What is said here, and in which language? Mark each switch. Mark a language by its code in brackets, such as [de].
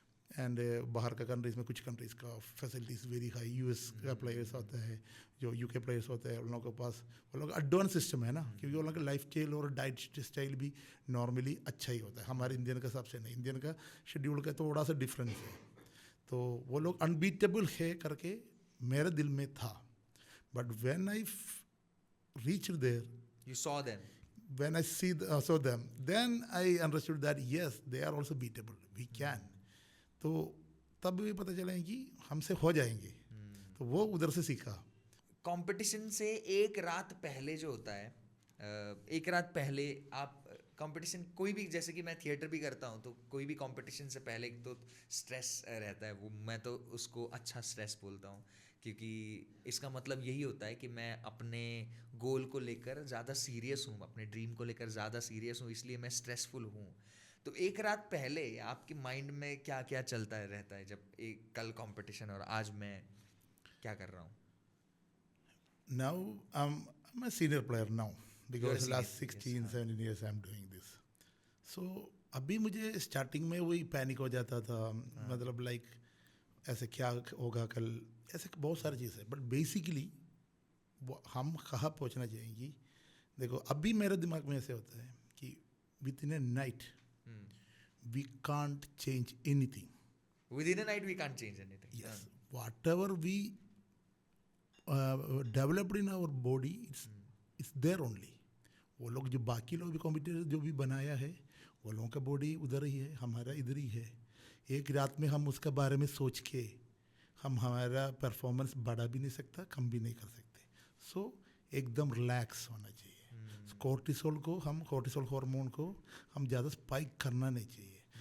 [hi] And बाहर का countries में कुछ कंट्रीज़ का फैसिलिटीज़ वेरी हाई, यूएस का प्लेयर्स होता है, जो यूके प्लेयर्स होते हैं, उन लोगों के पास वो लोग एडवांस सिस्टम है ना, क्योंकि उन लोगों का लाइफ स्टाइल और डाइट स्टाइल भी नॉर्मली अच्छा ही होता है, हमारे इंडियन का सबसे नहीं, इंडियन का शेड्यूल का थोड़ा सा डिफरेंस है। तो वो लोग अनबीटेबल है करके मेरे दिल में था, [en] But when I reach there, You saw them. when I saw them, then I understood that yes, they are also beatable. We can. [hi] तो तब भी पता चला कि हमसे हो जाएंगे। तो वो उधर से सीखा। कंपटीशन से एक रात पहले जो होता है, एक रात पहले आप कंपटीशन कोई भी, जैसे कि मैं थिएटर भी करता हूँ, तो कोई भी कंपटीशन से पहले एक तो स्ट्रेस रहता है, वो मैं तो उसको अच्छा स्ट्रेस बोलता हूँ, क्योंकि इसका मतलब यही होता है कि मैं अपने गोल को लेकर ज़्यादा सीरियस हूँ, अपने ड्रीम को लेकर ज़्यादा सीरियस हूँ, इसलिए मैं स्ट्रेसफुल हूँ। तो एक रात पहले आपके माइंड में क्या क्या चलता रहता है, जब एक कल कंपटीशन और आज मैं क्या कर रहा हूँ? [en] Now I'm a senior player now because You're a last senior, 16, yes, 17 years I'm doing this. [hi] So अभी मुझे स्टार्टिंग में वही पैनिक हो जाता था, मतलब लाइक ऐसे क्या होगा कल, ऐसे बहुत सारी चीज़ें, बट बेसिकली हम कहाँ पहुँचना चाहेंगे। देखो अभी मेरे दिमाग में ऐसे होता है कि [en] Within a night we can't change anything. Within a night we can't change anything. Yes, whatever we developed in our body, it's there only. [hi] वो लोग जो बाकी लोग भी कॉम्पिटिटर जो भी बनाया है, वो लोगों का बॉडी उधर ही है, हमारा इधर ही है। एक रात में हम उसके बारे में सोच के हम हमारा परफॉर्मेंस बढ़ा भी नहीं सकता, कम भी नहीं कर सकते। सो एकदम रिलैक्स होना चाहिए। कोर्टिसोल को, हम कोर्टिसोल हार्मोन को हम ज़्यादा स्पाइक करना नहीं चाहिए।